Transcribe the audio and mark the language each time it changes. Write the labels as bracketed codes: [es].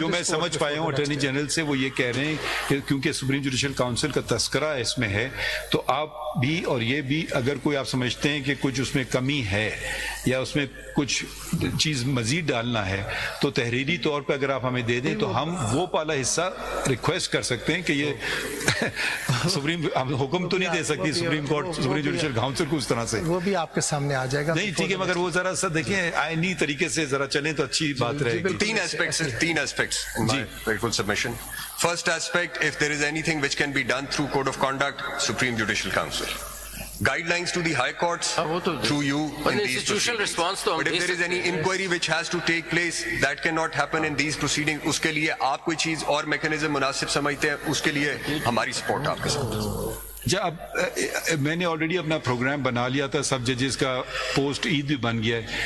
[ur] جو میں سمجھ پایا ہوں اٹارنی جنرل سے وہ یہ کہہ رہے ہیں کہ کیونکہ سپریم جوڈیشل کاؤنسل کا تذکرہ اس میں ہے تو آپ بھی اور یہ بھی اگر کوئی آپ سمجھتے ہیں کہ کچھ اس میں کمی ہے یا اس میں کچھ چیز مزید ڈالنا ہے تو تحریری طور پہ اگر آپ ہمیں دے دیں تو ہم وہ والا حصہ ریکویسٹ کر سکتے ہیں کہ یہ سپریم حکم تو نہیں دے سکتی supreme court supreme judicial council کو اس طرح سے, وہ بھی آپ کے سامنے آ جائے گا. نہیں ٹھیک ہے, مگر وہ ذرا سا دیکھیں آئینی طریقے سے ذرا چلیں تو اچھی بات رہے گی. تین aspects [en] in my grateful submission. First aspect, if there is anything which can be done through code of conduct, Supreme Judicial Council. Guidelines to the high courts through you in these institutional proceedings. response to But if there is any inquiry which has to take place, that cannot happen in these proceedings. [ur] اس کے لیے آپ کوئی چیز اور mechanism مناسب سمجھتے ہیں, اس کے لیے ہماری سپورٹ آپ کے ساتھ. اب میں نے آلریڈی اپنا پروگرام بنا لیا تھا, سب ججز کا پوسٹ عید بھی بن گیا ہے.